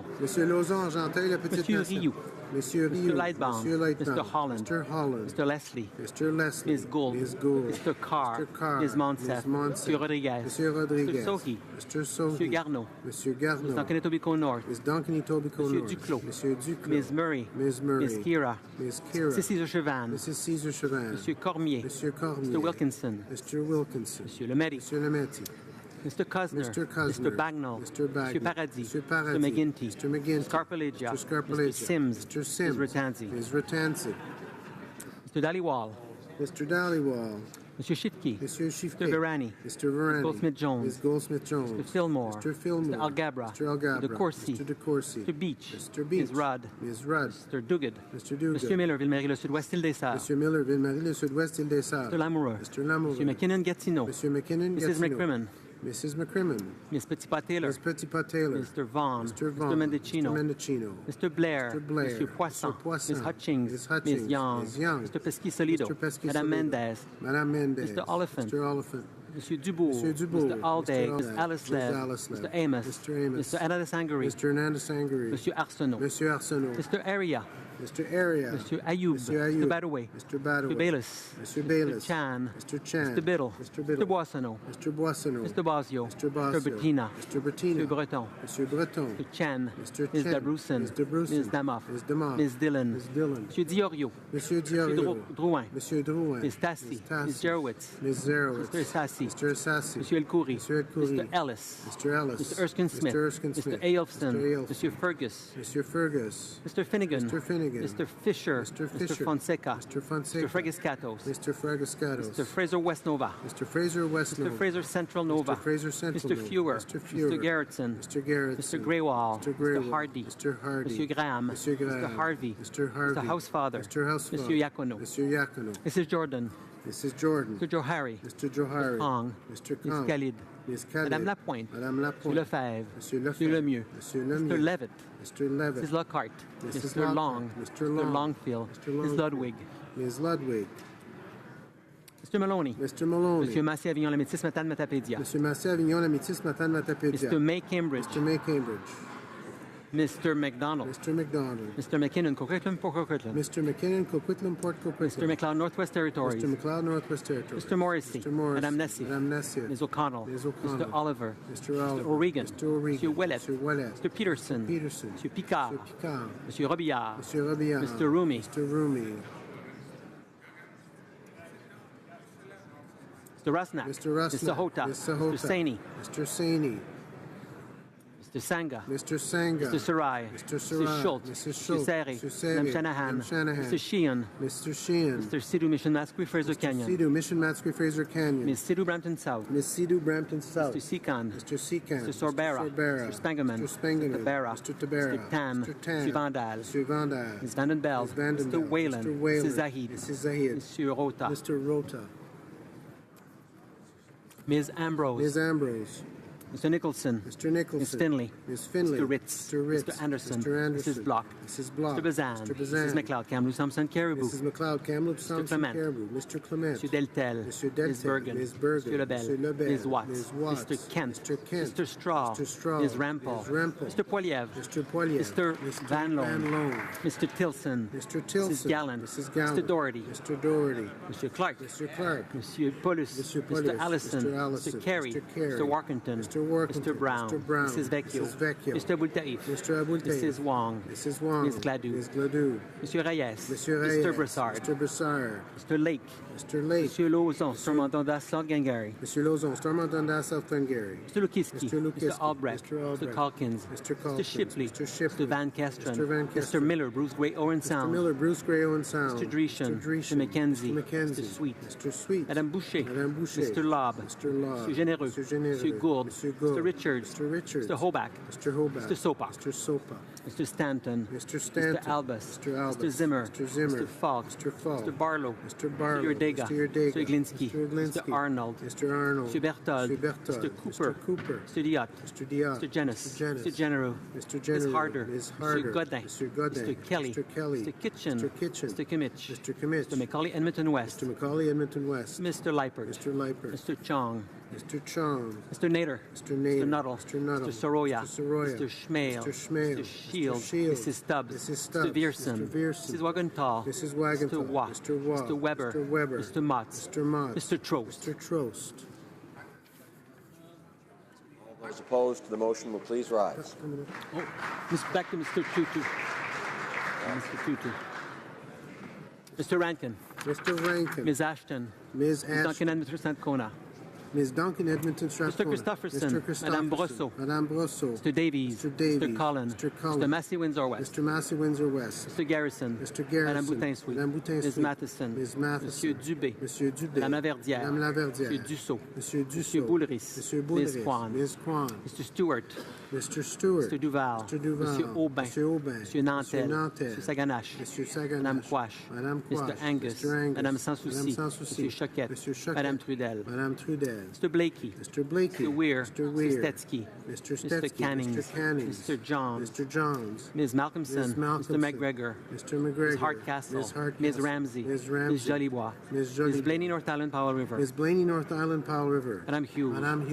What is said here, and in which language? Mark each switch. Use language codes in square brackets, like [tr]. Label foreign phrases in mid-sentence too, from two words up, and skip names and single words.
[en] Monsieur Rioux. Mr. Lightbound. Mr. Holland. Mr. Leslie. Ms. Gould. Mr. Carr. Ms. Monsef. Mr. Rodriguez. Mr. Sohi. Mr. Garneau. Ms. Duncan-Etobicoke North. Mr. Duclos. Ms. Murray. Ms. Kira. Mrs. Caesar-Chavannes. Mr. Cormier. Mr. Wilkinson. Mr. Lemaitre. Mr. Cosner, Mr. Bagnall, Mr. Paradis, Mr. McGuinty, Mr. Scarpaleggia, Mr. Sims, Ms. Ratanzi, Mr. Dhaliwal, Mr. Shitke, Mr. Virani, Ms. Goldsmith-Jones, Mr. Fillmore, Mr. Algabra, Mr. Corsi, Mr. Beach, Ms. Rudd, Mr. Duguid, Mr. Miller, Ville-Marie, le Sud-Ouest, Île des Sœurs, Mr. Lamoureux, Mr. McKinnon-Gatineau, Mrs. McCrimmon, Ms. Petitpas-Taylor, Mr. Vaughn, Mr. Mendicino, Mr. Blair, Mr. Poisson, Ms. Hutchings, Ms. Young, Mr. Pesqui-Solido, Madame Mendez, Mr. Oliphant, Mr. Dubourg, Mr. Alday, Ms. Alice Lev, Mr. Amos, Mr. Anna Sangari, Mr. Arsenault, Mr. Aria, Mr. Area. Mr. Ayoub. Mr. Badaway. Mr. Badaway. Mr. Bayless. Mr. Bayless. Mr. Chan. Mr. Chan. Mr. Biddle. Mr. Biddle. Mr. Boissonneau. Mr. Boissonneau. Mr. Basio. Mr. Basio. Mr. Bettina. Mr. Bettina. Mr. Breton. Mr. Breton. Mr. Chen. Mr. Chen. Ms. Dabroussen. Ms. Dabroussen. Ms. Damoff. Ms. Damoff. Ms. Dillon. Ms. Dillon. Mr. Diorio. Mr. Diorio. Mr. Drouin. Mr. Drouin. Ms. Tassi. Ms. Jerowitz. Ms. Zerowitz. Mr. Sassi. Mr. Sassi. Mr. El Khoury. Mr. El Khoury. Mr. Ellis. Mr. Ellis. Mr. Erskine Smith. Mr. Erskine Smith. Mr. Ailfson. Mr. Ailfson. Mr. Fergus. Mr. Fergus. Mr. Finnegan. Mr. Finnegan. Mr. Fisher. Mr. Fisher. Mr. Fonseca. Mr. Fonseca. Mr. Fregiscatos. Mr. Fregiscatos. Mr. Fraser West Nova. Mr. Fraser West Nova. Mr. Fraser Central Nova. Mr. Fraser Central Nova. Mr. Fewer. Mr. Fewer. Mr. Garrettson. Mr. Garrettson. Mr. Greywall. Mr. Greywall. Mr. Hardy. Mr. Hardy. Mr. Graham. Mr. Graham. Mr. Harvey. Mr. Harvey. Mr. Housefather. Mr. Housefather. Mr. Yacono. Mr. Yacono. Mrs. Jordan. Mrs. Jordan. Mr. Johari. Mr. Johari. Mr. Kong. Mr. Kong. Ms. Khalid. Ms. Khalid. Madame Lapointe. Madame Lapointe. Monsieur Lefebvre. Monsieur Lefebvre. Monsieur Lemieux. Monsieur Lemieux. Mr. Levitt. Mr. Levitt. Mrs. Lockhart. Mr. Long. Mr. Long. Mr. Longfield. Mr. Longfield. Ms. Ludwig. Ms. Ludwig. Mr. Maloney. Mr. Maloney. Monsieur Massé Avignon, la métisse Matane Matapédia. Monsieur Massé Avignon, la métisse Matane Matapédia. Mr. May Cambridge. Mr. May Cambridge. Mr. McDonald. Mr. McDonald. Mr. McKinnon, Coquitlam, Port Coquitlam. Mr. McKinnon, Coquitlam, Port Coquitlam. Mr. McLeod, Northwest Territories. Mr. McLeod, Northwest Territories. Mr. Morrissey. Mr. Morrissey. Madame Nessie. Madame Nessie. Ms. O'Connell. Ms. O'Connell. Mr. Oliver. Mr. Oliver. Mr. O'Regan. Mr. O'Regan. Mr. Ouellet. Mr. Ouellet. Mr. Peterson. Mr. Peterson. Mr. Picard. Mr. Picard. Mr. Robillard. Mr. Robillard. Mr. Rumi. Mr. Rumi. Mr. Rasnak. Mr. Rasnak. Mr. Hota. Mr. Hota. Mr. Saini. Mr. Saini. Mr. Sanga. Mr. Sanga. Mr. Sarai. Mr. Sarai. Mr. Schultz. Mr. Schultz. Mr. Seri. Mr. Seri. Madame Shanahan. Shanahan. Mr. Sheehan. Mr. Sheehan. Mr. Sidhu, Mission Masque, Fraser Canyon. Mr. Sidhu, Mission Masque, Fraser Canyon. Ms. Sidhu, Brampton South. Ms. Sidhu, Brampton South. Mr. Seacon. Mr. Seacon. Mr. Sorbera. Mr. Spangerman. Mr. Spangerman. Mr. Tabera. Mr. Tabera. Mr. Tam. Mr. Tam. Mr. Vandal. Mr. Vandal. Ms. Vandenbeld. Mr. Whalen. Mr. Whalen. Mrs. Zahid. Mrs. Zahid. Mr. Rota. Mr. Rota. Ms. Ambrose. Ms. Ambrose. Mr. Nicholson. Mr. Nicholson. Ms. Finley. Ms. Finley. Mr. Ritz. Mr. Ritz. Mr. Anderson. Mr. Anderson. Mrs. Block. Mrs. Block. Mr. Bazan. Mr. Bazan. Mrs. McLeod. Kamloops, Thompson, Caribou. Mrs. McLeod. Kamloops, Thompson, Caribou. Mr. Clement. Mr. Deltel. Mr. Deltel. Ms. Bergen. Ms. Bergen. Mr. Lebel. Mr. Lebel. Ms. Watts. Ms. Watts. Mr. Kent. Mr. Kent. Mr. Straw. Mr. Straw. Ms. Rampal. Ms. Rampal. Mr. Poiliev. Mr. Poiliev. Mr. Van Loan. Mr. Tilson. Mr. Tilson. Mrs. Gallant. Mrs. Gallant. Mr. Doherty. Mr. Doherty. Mr. Clark. Mr. Clark. Mr. Paulus. Mr. Paulus. Mr. Allison. Mr. Allison. Mr. Carey. Mr. Carey. Mr. Warkington. Mr. Warkington. Mr. Brown. Mr. Brown. Mrs. Vecchio. Mrs. Vecchio. Mr. Abultaif. Mr. Abultaif. Mrs. Wong. Mrs. Wong. Ms. Gladue. Ms. Gladue. Monsieur Reyes. Monsieur Reyes. Mr. Broussard. Mr. Broussard. Mr. Lake. Mr. Lake. Monsieur Lauzon, Stormont-Dundas, South Glengarry. Monsieur Lauzon, Stormont-Dundas, South Glengarry. Mr. Lukiski. Mr. Lukiski. Mr. Albrecht. Mr. Albrecht. Mr. Calkins. Mr. Calkins. Mr. Shipley. Mr. Shipley. Mr. Van Kesteren. Mr. Van Kesteren. Mr. Miller, Bruce Gray, Owen Sound. Mr. Miller, Bruce Gray, Owen Sound. Mr. Dreeshen. Mr. Dreeshen. Mr. McKenzie. Mr. McKenzie. Mr. Sweet. Mr. Sweet. Madame Boucher. Madame Boucher. Mr. Lobb. Mr. Lobb. Mr. Généreux. Mr. Généreux. Mr. Gould. Mr. Gould. Mr. Richards. Mr. Richards. Mr. Hoback. Mr. Hoback. Mr. Sopak. Mr. Sopak. Mr. Stanton. Mr. Stanton. Mr. Albus. Mr. Albus. Mr. Zimmer. Mr. Zimmer. Mr. Falk. Mr. Falk. Mr. Barlow. Mr. Barlow. Mr. Urdega. Mr. Urdega. Mr. Iglinski. Mr. Iglinski. Mr. Arnold. Mr. Arnold. Mr. Berthold. Mr. Berthold. Mr. Cooper. Mr. Cooper. Mr. Diot. Mr. Diot. Mr. Jenis. Mr. Jenis. Mr. Genereux. Mr. Genereux. Ms. Harder. Ms. Harder. Mr. Godin. Mr. Godin. Mr. Kelly. Mr. Kelly. Mr. Kitchen. Mr. Kitchen. Mr. Kimmich. Mr. Kimmich. Mr. Macaulay Edmonton West. Mr. Macaulay Edmonton West. Mr. Leipert. Mr. Leipert. Mr. Chong. Mr. Chong. Mr. Nader. Mr. Nader. Mr. Nuttall. Mr. Nuttall. Mr. Soroya. Mr. Soroya. Mr. Schmale. Mr. Schmale. Mr. Shield. Mr. Shield. Mrs. Stubbs. Mrs. Stubbs. Mr. Vierson. Mr. Vierson. Mrs. Wagenthal. Mrs. Wagenthal. Mr. Watt. Mr. Watt. Mr. Weber. Mr. Weber. Mr. Motz. Mr. Motz. Mr. Trost. Mr. Trost. All those opposed to the motion will please rise. Back to Mr. Tutu. Mr. Tutu. Mr. Rankin. Mr. Rankin. Ms. Ashton. Ms. Ashton. Ms. Duncan and Mr. Strathcona. Ms. Duncan, Edmonton, Strathcona. Mr. Christopherson. Mr. Christopherson. Madame Brosseau. Madame Brosseau. Mr. Davies. Mr. Davies. Mr. Collin. Mr. Collin. Mr. Massey Windsor West. Mr. Massey Windsor West. Mr. Garrison. Mr. Garrison. Madame Boutin-Sweet. Madame Boutin-Sweet. Ms. Matheson. Ms. Matheson. Monsieur Dubé. Monsieur Dubé. Madame Laverdière. Madame Laverdière. Monsieur Dussault. Monsieur Dussault. Monsieur Boulris. Monsieur Boulris. Ms. Kwan. Ms. Kwan. Mr. Stewart. Mr. Stewart. Mr. Duval. Mr. Duval. Monsieur Aubin. Monsieur Aubin. Monsieur Nantel. Monsieur Nantel. Monsieur Saganache. Monsieur Saganache. Madame Quash. Madame Quash. Mr. Angus. Mr. Angus. Madame Sanssouci. Madame Sanssouci. Monsieur Choquette. Monsieur Choquette. Madame Trudel. Madame Trudel. Mr. Blakey. Mr. Blakey. Mr. Weir. Mr. Weir. Mr. Stetsky. Mr. Mr. Stetsky. Cannings. Mr. Cannings. Mr. Johns. Mr. Johns. Ms. Malcolmson. Ms. Malcolmson. Mr. McGregor. Mr. McGregor. Ms. Hardcastle. Ms. Hardcastle. Ms. Ramsey. Ms. Ramsey. Ms. Jolibois. Ms. Jolibois. Ms. Blaney, North Island, Powell River. Ms. Blaney, North Island, Powell River.